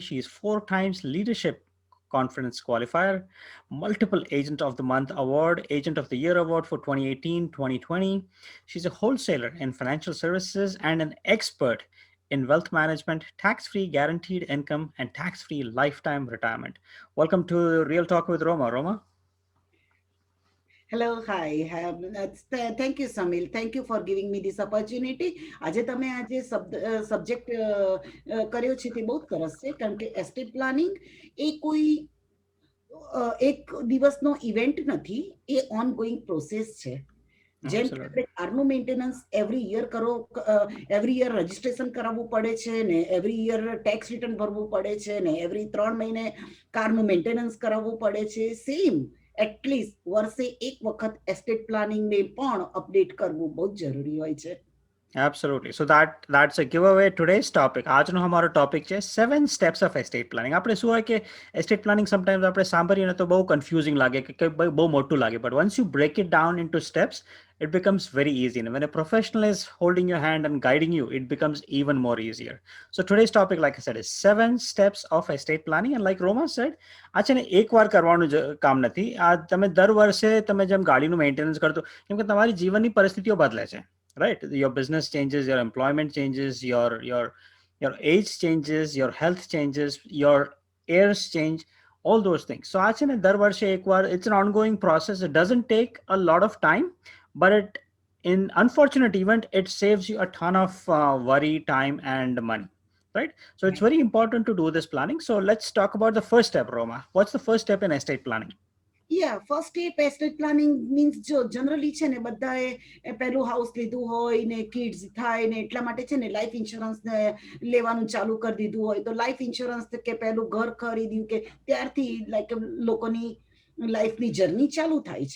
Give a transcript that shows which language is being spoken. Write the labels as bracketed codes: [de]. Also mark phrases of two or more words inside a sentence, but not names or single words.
[en] She's 4 times leadership conference qualifier, multiple Agent of the Month award, Agent of the Year award for 2018, 2020. She's a wholesaler in financial services and an expert in wealth management, tax-free guaranteed income, and tax-free lifetime retirement. Welcome to Real Talk with Roma. Roma? hello hi thank you Samil thank you for giving me this opportunity. [gu] આજે સબ્જેક્ટ કર્યો છે તે બહુ સરસ છે, કારણ કે [en] estate planning [gu] એ કોઈ એક દિવસનો ઇવેન્ટ નથી, એ [en] ongoing process [gu] છે. જેમ કે આપણે કારનું મેન્ટેનન્સ [en] every year [gu] રજીસ્ટ્રેશન કરાવવું પડે છે ને, [en] every year [gu] ટેક્સ રિટર્ન ભરવું પડે છે ને, એવરી 3 મહિને કારનું મેન્ટેનન્સ કરાવવું પડે છે. [en] same at least [gu] વર્ષે એક વખત [en] estate planningને [gu] પણ અપડેટ કરવું બહુ જ જરૂરી હોય છે. [en] Absolutely. So that's a giveaway. Today's topic. [gu] આજનો અમારો ટોપિક છે [en] 7 steps of estate planning. [gu] આપણે શું હોય કે [en] estate planning sometimes [gu] આપણે સાંભળીએ તો બહુ confusing લાગે કે બહુ મોટું લાગે. [en] But once you break it down into steps, it becomes very easy. And when a professional is holding your hand and guiding you, it becomes even more easier. So today's topic, like I said, is 7 steps of estate planning. And like Roma said, [gu] આ છે ને એકવાર કરવાનું કામ નથી. આ તમે દર વર્ષે તમે જેમ ગાડીનું મેન્ટેનન્સ કરતો, કેમ કે તમારી જીવનની પરિસ્થિતિઓ બદલે છે. [en] Right, your business changes, your employment changes, your age changes, your health changes, your heirs change, all those things. So actually [gu] દર વર્ષે એકવાર, [en] it's an ongoing process. It doesn't take a lot of time, but in unfortunate event, it saves you a ton of worry, time, and money. Right, so it's very important to do this planning. So let's talk about the first step. Roma, what's the first step in estate planning? first step estate planning means [gu] જો જનરલી છે ને બધાએ પહેલું હાઉસ લીધું હોય ને કિડ્સ થાય ને એટલા માટે છે ને [en] life insurance [gu] લેવાનું ચાલુ કરી દીધું હોય, તો [en] life insurance [gu] કે પહેલું ઘર ખરીદ્યું કે ત્યારથી લાઈક લોકોની લાઈફની જર્ની ચાલુ થાય છે.